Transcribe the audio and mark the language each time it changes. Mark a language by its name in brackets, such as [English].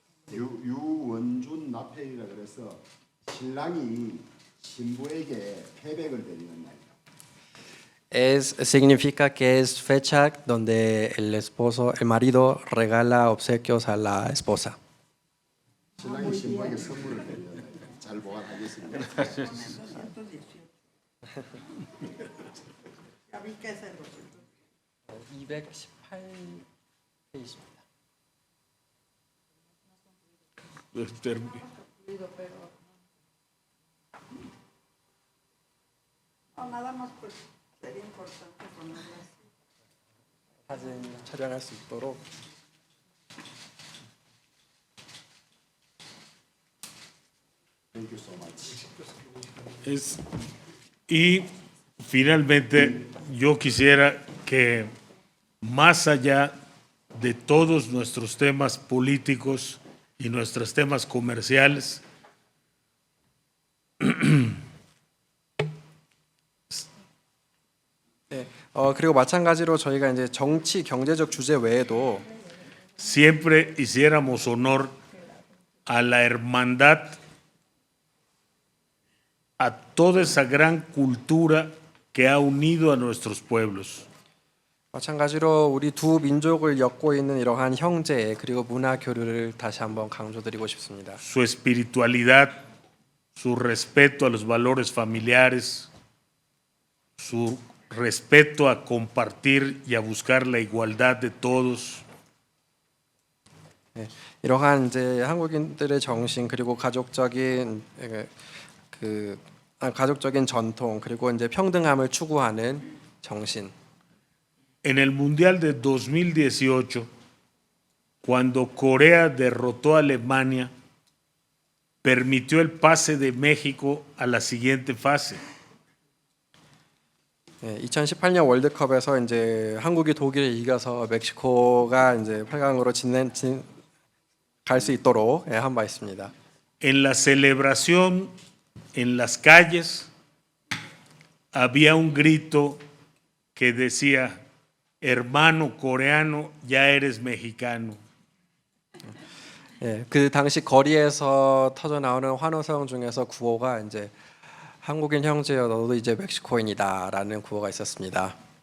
[Korean] 유원준 납회일이라 그래서 신랑이 신부에게 패백을 드리는 날이다. [Spanish] Significa que es fecha donde el esposo, el marido regala obsequios a la esposa. [Korean] 신랑이 신부에게 선물을 드리는 날이다. 잘 보관하겠습니다. 218. [Spanish] Ya vi que es el [Korean] 218페이지입니다. [Spanish] No, nada más pues sería importante ponerlas. [Korean] 사진 촬영할 수 있도록 [English] Thank you so much. [Spanish] Y finalmente yo quisiera que más allá de todos nuestros temas políticos y nuestros temas comerciales, [Korean] 네, 그리고 마찬가지로 저희가 이제 정치 경제적 주제 외에도 [Spanish] siempre hiciéramos honor a la hermandad, a toda esa gran cultura que ha unido a nuestros pueblos. [Korean] 마찬가지로 우리 두 민족을 엮고 있는 이러한 형제 그리고 문화 교류를 다시 한번 강조드리고 싶습니다. [Spanish] Su espiritualidad, su respeto a los valores familiares, su respeto a compartir y a buscar la igualdad de todos. [Korean] 네, 이러한 이제 한국인들의 정신 그리고 가족적인 전통 그리고 이제 평등함을 추구하는 정신. [Spanish] En el Mundial de 2018, cuando Corea derrotó a Alemania, permitió el pase de México a la siguiente fase. [Korean] 2018년 월드컵에서 이제 한국이 독일을 이겨서 멕시코가 이제 8강으로 갈 수 있도록 한 바 있습니다. [Spanish] En la celebración en las calles había un grito que decía: hermano coreano, ya eres mexicano. [Korean] 예, 그 당시 거리에서 터져 나오는 환호성 중에서 구호가 이제 한국인 형제여 너도 이제 멕시코인이다라는 구호가 있었습니다.